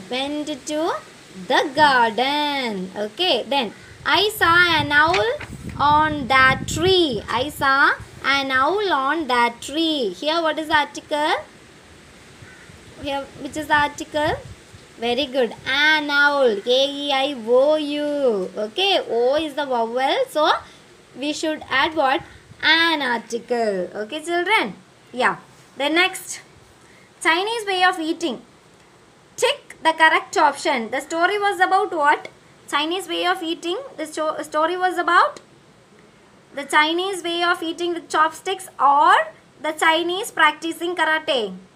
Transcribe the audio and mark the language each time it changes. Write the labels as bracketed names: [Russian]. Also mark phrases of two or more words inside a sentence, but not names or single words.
[English] Went to the garden. Okay, then I saw an owl on that tree. I saw an owl on that tree. Here what is the article? Here, which is the article? Very good. An owl. A-E-I-O-U. Okay. O is the vowel. So, we should add what? An article. Okay, children? Yeah. The next. Chinese way of eating. Tick the correct option. The story was about what? Chinese way of eating. The story was about the Chinese way of eating with chopsticks or the Chinese practicing karate.